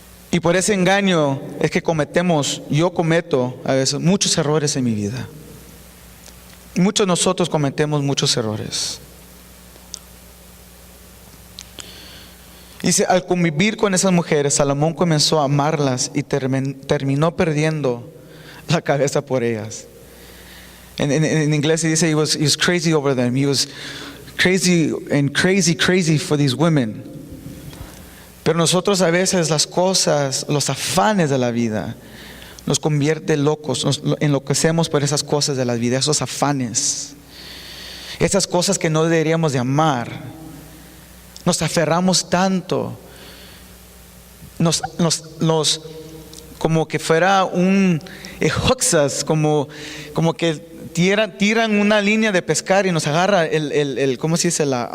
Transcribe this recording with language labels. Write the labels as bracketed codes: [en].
[es] Y por ese engaño es que yo cometo a veces muchos errores en mi vida. Muchos de nosotros cometemos muchos errores. Dice, al convivir con esas mujeres, Salomón comenzó a amarlas y terminó perdiendo la cabeza por ellas. En inglés se dice, [en] he was crazy over them. He was crazy for these women. [es] Pero nosotros a veces las cosas, los afanes de la vida, nos convierte locos, nos enloquecemos por esas cosas de la vida, esos afanes, esas cosas que no deberíamos de amar. Nos aferramos tanto, nos como que fuera un huxas, como que tiran una línea de pescar y nos agarra el ¿cómo se dice?